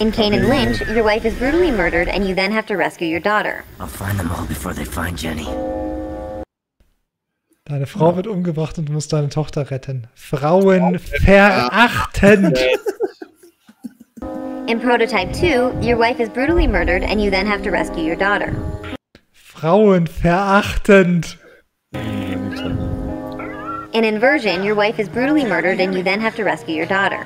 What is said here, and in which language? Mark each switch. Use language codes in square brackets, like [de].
[en] In Cain and Lynch, your wife is brutally murdered and you then have to rescue your daughter. I'll find them all before they find Jenny. [de] Deine Frau wird umgebracht und du musst deine Tochter retten. Frauen verachtend. [en] In Prototype 2, your wife is brutally murdered and you then have to rescue your daughter. [de] Frauen verachtend. [en] In Inversion, your wife is brutally murdered and you then have to rescue your daughter.